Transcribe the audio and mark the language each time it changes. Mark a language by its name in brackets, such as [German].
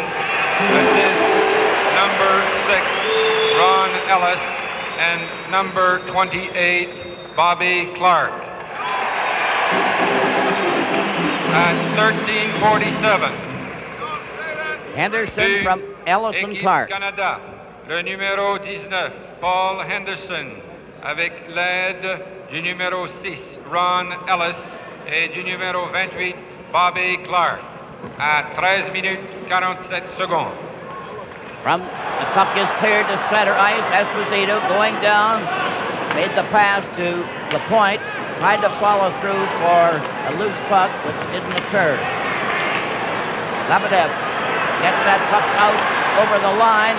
[English] Assist number 6, Ron Ellis, and number 28, Bobby Clark. At 13:47. Henderson from Ellis and Clark. [French] Canada, le numéro 19, Paul Henderson, avec l'aide du numéro 6, Ron Ellis, et du numéro 28, Bobby Clark, à 13 minutes 47 secondes. [English] From the puck is cleared to center ice. Esposito going down, made the pass to the point, tried to follow through for a loose puck, which didn't occur. Lebedev gets that puck out over the line.